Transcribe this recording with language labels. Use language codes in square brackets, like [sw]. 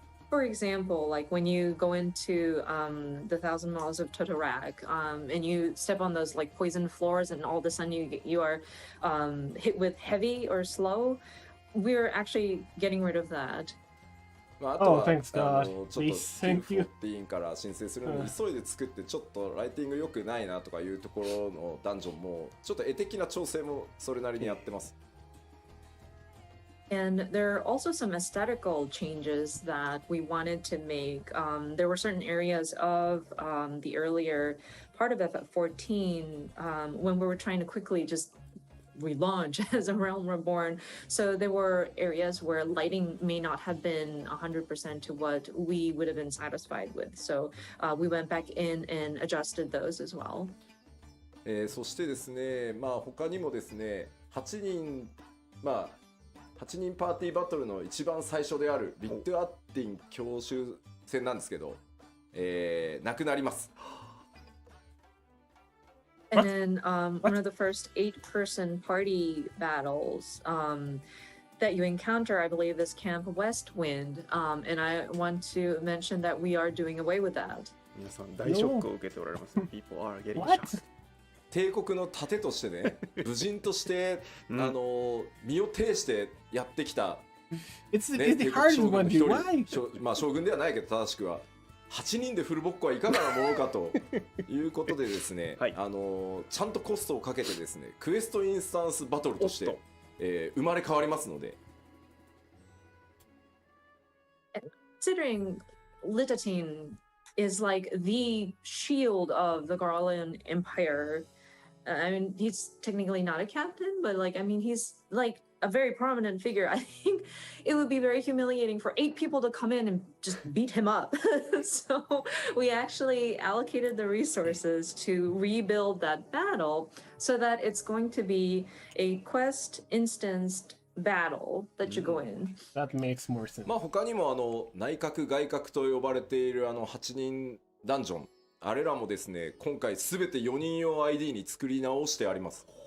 [en] For example, like when you go into the 1,000 Miles of Totorak, and you step on those like poison floors, and all of a sudden you are hit with heavy or slow, we're actually getting rid of that. [ja] まあ、あとは、 [en] thanks God. [ja] ちょっと Q14 から申請するのに急いで作ってちょっとライティング良くないなとかいうところのダンジョンもちょっと絵的な調整もそれなりにやってます。 [en] And there are also some aesthetical changes that we wanted to make. There were certain areas of the earlier part of FF14 when we were trying to quickly just relaunch as a Realm Reborn. So there were areas where lighting may not have been 100% to what we would have been satisfied with. So we went back in and adjusted those as well. [ja] そしてですね、まあ他にもですね、8人パーティーバトルの一番最初であるビットアッティン教習戦なんですけど、なくなります。 [en] And then one of the first 8-person party battles that you encounter, I believe, is Camp Westwind. And I want to mention that we are doing away with that. [ja] 皆さん大ショックを受けておられます。 [en] People are getting shocked. [ja] 帝国の盾としてね、武人として身を挺してやってきた、 [en] It's the hardest one to why? [ja] まあ将軍ではないけど正しくは8人でフルボッコはいかがなものかということでですね、はい、ちゃんとコストをかけてですね、クエストインスタンスバトルとして、生まれ変わりますので。 [en] Considering Litatine is like the shield of the Garlean Empire. I mean, he's technically not a captain, but like, I mean, he's like a very prominent figure. I think it would be very humiliating for 8 people to come in and just beat him up. So we actually allocated the resources to rebuild that battle so that it's going to be a quest instanced battle that you go in. That makes more sense. [ja] まあ他にも内閣外閣と呼ばれている8人ダンジョン、あれらもですね、今回すべて4人用 ID に作り直してあります。